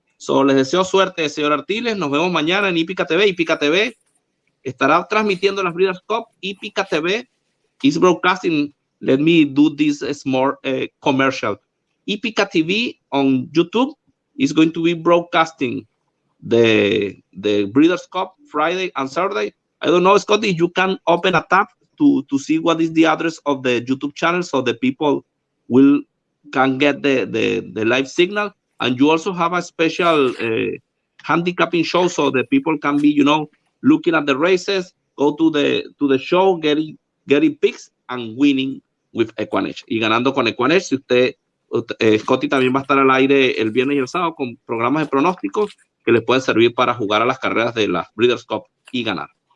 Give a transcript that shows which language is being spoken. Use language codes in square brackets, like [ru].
[es] So, les deseo suerte, señor Artiles. Nos vemos mañana en Hípica TV. Hípica TV estará transmitiendo las Breeders' Cup. [en] Hípica TV is broadcasting. Let me do this small commercial. Hípica TV on YouTube is going to be broadcasting the Breeders' Cup Friday and Saturday. I don't know, Scotty, you can open a tab to see what is the address of the YouTube channel so the people can get the live signal. And you also have a special handicapping show so the people can be, looking at the races, go to the show, getting picks and winning with EQUINEDGE. [es] Y ganando con EQUINEDGE. Si usted, Scotty también va a estar al aire el viernes y el sábado con programas de pronósticos que les pueden servir para jugar a las carreras de la Breeders' Cup y ganar.